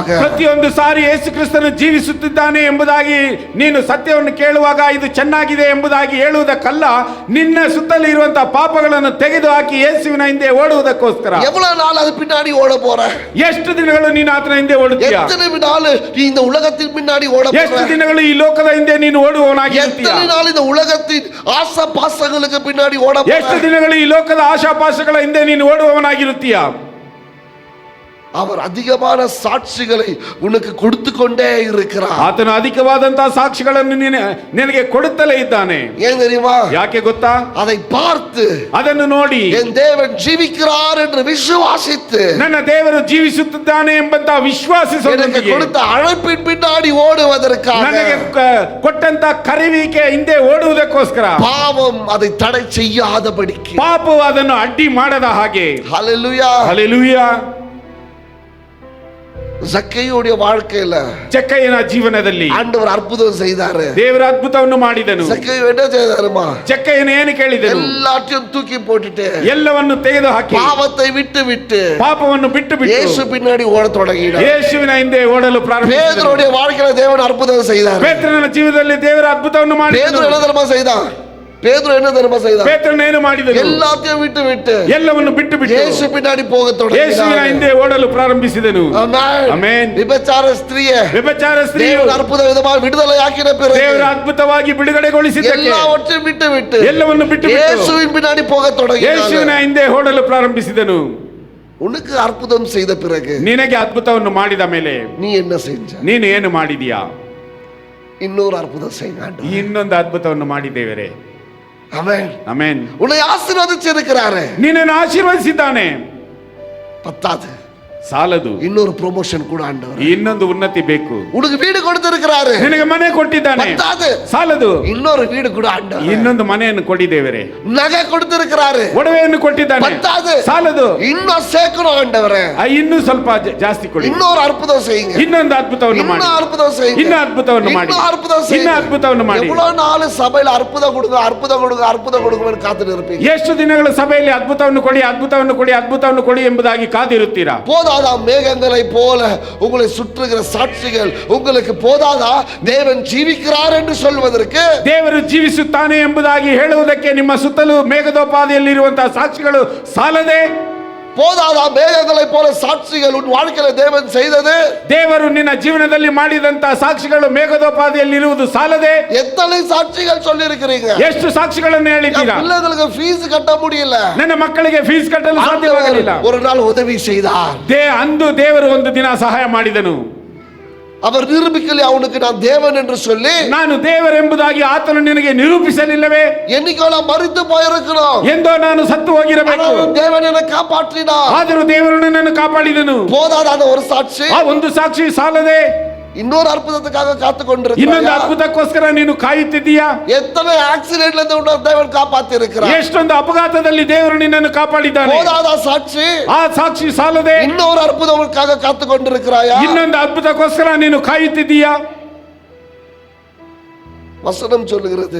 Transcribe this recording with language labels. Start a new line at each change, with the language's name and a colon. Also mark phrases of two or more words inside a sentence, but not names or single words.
Kannada: ಪ್ರತಿಯೊಂದು ಸಾರಿ ಯೇಸು ಕ್ರಿಸ್ತನು ಜೀವಿಸುತ್ತಿದ್ದಾನೆ ಎಂಬುದಾಗಿ ನೀನು ಸತ್ಯವನ್ನು ಕೇಳುವಾಗ ಇದು ಚೆನ್ನಾಗಿದೆ ಎಂಬುದಾಗಿ ಹೇಳುವುದಕ್ಕಲ್ಲ, ನಿನ್ನ ಸುತ್ತಲೂ ಇರುವಂತಹ ಪಾಪಗಳನ್ನು ತೆಗೆದು ಹಾಕಿ ಯೇಸುವಿನ ಹಿಂದೆ ಓಡುವುದಕ್ಕೋಸ್ಕರ.
Tamil: எவ்வளவு நாள் அது பின்னாடி ஓட போற?
Kannada: ಎಷ್ಟು ದಿನಗಳು ನೀನು ಆತನ ಹಿಂದೆ ಓಡುತ್ತೀಯಾ?
Tamil: எத்தனை நாள் நீ இந்த உலகத்தின் பின்னாடி ஓட போற?
Kannada: ಎಷ್ಟು ದಿನಗಳು ಈ ಲೋಕದ ಹಿಂದೆ ನೀನು ಓಡುವವನಾಗಿರುತ್ತೀಯಾ?
Tamil: எத்தனை நாள் இந்த உலகத்தின் ஆசை பாசங்களுக்கு பின்னாடி ஓட போற?
Kannada: ಎಷ್ಟು ದಿನಗಳು ಈ ಲೋಕದ ಆಶಾಪಾಶಗಳ ಹಿಂದೆ ನೀನು ಓಡುವವನಾಗಿರುತ್ತೀಯಾ?
Tamil: அவர் அதிகமான சாட்சிகளை உனக்கு கொடுத்து கொண்டே இருக்கிறார்.
Kannada: ಆತನು ಅಧಿಕವಾದಂತಹ ಸಾಕ್ಷಿಗಳನ್ನು ನಿನಗೆ ಕೊಡುತ್ತಲೇ ಇದ್ದಾನೆ.
Tamil: ஏன் தெரியுமா?
Kannada: ಯಾಕೆ ಗೊತ್ತಾ?
Tamil: அதை பார்த்து,
Kannada: ಅದನ್ನು ನೋಡಿ,
Tamil: என் தேவன் ஜீவிக்கிறார் என்று விசுவாசித்து,
Kannada: ನನ್ನ ದೇವರು ಜೀವಿಸುತ್ತಿದ್ದಾನೆ ಎಂಬಂತ ವಿಶ್ವಾಸಿಸುವುದಕ್ಕೆ,
Tamil: கொடுத்த அழைப்பின் பின்னாடி ஓடுவதற்காக,
Kannada: ನನಗೆ ಕೊಟ್ಟಂತ ಕರೆಯುವಿಕೆ ಹಿಂದೆ ಓಡುವುದಕ್ಕೋಸ್ಕರ,
Tamil: பாவம் அதை தடை செய்யாதபடிக்கு,
Kannada: ಪಾಪವು ಅದನ್ನು ಅಡ್ಡಿ ಮಾಡದ ಹಾಗೆ.
Tamil: ஹalleluya.
Kannada: ಹಲ್ಲೆಲೂಯಾ.
Tamil: ஜக்கேயுடைய வாழ்க்கையில,
Kannada: ಜಕ್ಕಯ್ಯನ ಜೀವನದಲ್ಲಿ
Tamil: ஆண்டவர் அற்புதம் செய்தாரு.
Kannada: ದೇವರ ಅದ್ಭುತವನ್ನು ಮಾಡಿದನು.
Tamil: ஜக்கேயு என்ன செய்தாருமா?
Kannada: ಜಕ್ಕಯ್ಯನು ಏನು ಕೇಳಿದನು?
Tamil: எல்லாத்தையும் தூக்கி போட்டுட்டு,
Kannada: ಎಲ್ಲವನ್ನು ತೆಗೆದು ಹಾಕಿ,
Tamil: பாவத்தை விட்டு
Kannada: ಪಾಪವನ್ನು ಬಿಟ್ಟು
Tamil: இயேசு பின்னாடி ஓட தொடங்கினார்.
Kannada: ಯೇಸುವಿನ ಹಿಂದೆ ಓಡಲು ಪ್ರಾರಂಭಿಸಿದನು.
Tamil: பேதுருடைய வாழ்க்கையில தேவன் அற்புதம் செய்தார்.
Kannada: ಪೇತ್ರನ ಜೀವನದಲ್ಲಿ ದೇವರ ಅದ್ಭುತವನ್ನು ಮಾಡಿದನು.
Tamil: பேதுரு என்ன தெரியுமா செய்தான்? பேதுரு என்ன தெரியுமா செய்தான்?
Kannada: ಪೇತ್ರನು ಏನು ಮಾಡಿದನು?
Tamil: எல்லாத்தையும் விட்டு
Kannada: ಎಲ್ಲವನ್ನು ಬಿಟ್ಟು
Tamil: இயேசு பின்னாடி போக
Kannada: ಯೇಸುವಿನ
Tamil: தொடங்கினார்.
Kannada: ಹಿಂದೆ ಓಡಲು ಪ್ರಾರಂಭಿಸಿದನು.
Tamil: ஆமென்.
Kannada: ಆಮೆನ್.
Tamil: விபச்சார ஸ்திரியே
Kannada: ವ್ಯಭಿಚಾರ ಸ್ತ್ರೀಯು
Tamil: தேவன் அற்புத விதமாக விடுதலையாக்கின பிறகு,
Kannada: ದೇವರ ಅದ್ಭುತವಾಗಿ ಬಿಡುಗಡೆಗೊಳಿಸಿದ್ದಕ್ಕೆ
Tamil: எல்லாவற்றையும் விட்டு
Kannada: ಎಲ್ಲವನ್ನು ಬಿಟ್ಟು
Tamil: இயேசுவின் பின்னாடி போக
Kannada: ಯೇಸುವಿನ
Tamil: தொடங்கினார்.
Kannada: ಹಿಂದೆ ಓಡಲು ಪ್ರಾರಂಭಿಸಿದನು.
Tamil: உனக்கு அற்புதம் செய்த பிறகு
Kannada: ನಿನಗೆ ಅದ್ಭುತವನ್ನು ಮಾಡಿದ ಮೇಲೆ
Tamil: நீ என்ன செஞ்ச?
Kannada: ನೀನು ಏನು ಮಾಡಿದೀಯಾ?
Tamil: இன்னொரு அற்புதம் செய்யுங்க ஆண்டவரே.
Kannada: ಇನ್ನೊಂದು ಅದ್ಭುತವನ್ನು ಮಾಡಿ ದೇವರೇ.
Tamil: ஆமென்.
Kannada: ಆಮೆನ್.
Tamil: உன்னை ஆசீர்வதிச்சிருக்கிறாரு.
Kannada: ನಿನ್ನನ್ನು ಆಶೀರ್ವದಿಸಿದ್ದಾನೆ.
Tamil: பத்தாது,
Kannada: ಸಾಲದು,
Tamil: இன்னொரு ப்ரமோஷன் கூட ஆண்டவரே.
Kannada: ಇನ್ನೊಂದು ಉನ್ನತಿ ಬೇಕು.
Tamil: உனக்கு வீடு கொடுத்திருக்கிறாரு.
Kannada: ನಿನಗೆ ಮನೆ ಕೊಟ್ಟಿದ್ದಾನೆ.
Tamil: பத்தாது,
Kannada: ಸಾಲದು,
Tamil: இன்னொரு வீடு கூட ஆண்டவரே.
Kannada: ಇನ್ನೊಂದು ಮನೆಯನ್ನು ಕೊಡಿ ದೇವರೇ.
Tamil: நகை கொடுத்திருக்கிறாரு.
Kannada: ಒಡವೆಯನ್ನು ಕೊಟ್ಟಿದ್ದಾನೆ.
Tamil: பத்தாது,
Kannada: ಸಾಲದು,
Tamil: இன்னும் சேர்க்கணும் ஆண்டவரே.
Kannada: ಇನ್ನೂ ಸ್ವಲ್ಪ ಜಾಸ್ತಿ ಕೊಡಿ.
Tamil: இன்னொரு அற்புதம் செய்யுங்க.
Kannada: ಇನ್ನೊಂದು ಅದ್ಭುತವನ್ನು ಮಾಡಿ.
Tamil: இன்னும் அற்புதம் செய்யுங்க.
Kannada: ಇನ್ನೂ ಅದ್ಭುತವನ್ನು ಮಾಡಿ.
Tamil: இன்னும் அற்புதம் செய்யுங்க.
Kannada: ಇನ್ನೂ ಅದ್ಭುತವನ್ನು ಮಾಡಿ.
Tamil: எவ்வளவு நாள் சபையில அற்புதம் கொடுங்க, அற்புதம் கொடுங்க, அற்புதம் கொடுங்கன்னு காத்துட்டு இருப்பீங்க.
Kannada: ಎಷ್ಟು ದಿನಗಳ ಸಭೆಯಲ್ಲಿ ಅದ್ಭುತವನ್ನು ಕೊಡಿ, ಅದ್ಭುತವನ್ನು ಕೊಡಿ, ಅದ್ಭುತವನ್ನು ಕೊಡಿ ಎಂಬುದಾಗಿ ಕಾದಿರುತ್ತೀರಾ?
Tamil: போதாதா மேகங்களை போல உங்களை சுற்றுகிற சாட்சிகள் உங்களுக்கு போதாதா தேவன் ஜீவிக்கிறார் என்று சொல்வதற்கு?
Kannada: ದೇವರು ಜೀವಿಸುತ್ತಾನೆ ಎಂಬುದಾಗಿ ಹೇಳುವುದಕ್ಕೆ ನಿಮ್ಮ ಸುತ್ತಲೂ ಮೇಘದೋಪಾದಿಯಲ್ಲಿರುವಂತಹ ಸಾಕ್ಷಿಗಳು ಸಾಲದೆ?
Tamil: போதாதா மேகங்களை போல சாட்சிகள் உன் வாழ்க்கையில தேவன் செய்தது?
Kannada: ದೇವರು ನಿನ್ನ ಜೀವನದಲ್ಲಿ ಮಾಡಿದಂತಹ ಸಾಕ್ಷಿಗಳು ಮೇಘದೋಪಾದಿಯಲ್ಲಿರುವುದು ಸಾಲದೆ?
Tamil: எத்தனை சாட்சிகள் சொல்லி இருக்கிறீங்க?
Kannada: ಎಷ್ಟು ಸಾಕ್ಷಿಗಳನ್ನು ಹೇಳಿದ್ದೀರಾ?
Tamil: பிள்ளைகளுக்கு ஃபீஸ் கட்ட முடியல,
Kannada: ನನ್ನ ಮಕ್ಕಳಿಗೆ ಫೀಸ್ ಕಟ್ಟಲು ಸಾಧ್ಯವಾಗಲಿಲ್ಲ.
Tamil: ஒரு நாள் உதவி செய்தார்.
Kannada: ಅಂದು ದೇವರು ಒಂದು ದಿನ ಸಹಾಯ ಮಾಡಿದನು.
Tamil: அவர் நிரூபிக்கல அவனுக்கு நான் தேவன் என்று சொல்லி.
Kannada: ನಾನು ದೇವರೆಂಬುದಾಗಿ ಆತನು ನಿನಗೆ ನಿರೂಪಿಸಲಿಲ್ಲವೇ?
Tamil: என்னைக்கோ நான் மரித்து போயிருக்கணும்,
Kannada: ಎಂದೋ ನಾನು ಸತ್ತು ಹೋಗಿರಬೇಕು.
Tamil: தேவன் என்னை காப்பாற்றினார்.
Kannada: ಆದರೂ ದೇವರು ನನ್ನನ್ನು ಕಾಪಾಡಿದನು.
Tamil: போதாதா அந்த ஒரு சாட்சி?
Kannada: ಆ ಒಂದು ಸಾಕ್ಷಿ ಸಾಲದೆ?
Tamil: இன்னொரு அற்புதத்துக்காக காத்து
Kannada: ಇನ್ನೊಂದು
Tamil: கொண்டிருக்கிறாயா?
Kannada: ಅದ್ಭುತಕ್ಕೋಸ್ಕರ ನೀನು ಕಾಯುತ್ತಿದ್ದೀಯಾ?
Tamil: எத்தனை ஆக்சிடென்ட்ல இருந்து உன்னை தேவன் காப்பாத்தி இருக்கிறார்.
Kannada: ಎಷ್ಟೊಂದು ಅಪಘಾತದಲ್ಲಿ ದೇವರು ನಿನ್ನನ್ನು ಕಾಪಾಡಿದ್ದಾನೆ.
Tamil: போதாதா சாட்சி?
Kannada: ಆ ಸಾಕ್ಷಿ ಸಾಲದೆ?
Tamil: இன்னொரு அற்புதத்துக்காக காத்து கொண்டிருக்கிறாயா?
Kannada: ಇನ್ನೊಂದು ಅದ್ಭುತಕ್ಕೋಸ್ಕರ ನೀನು ಕಾಯುತ್ತಿದ್ದೀಯಾ?
Tamil: வசனம் சொல்லுகிறது,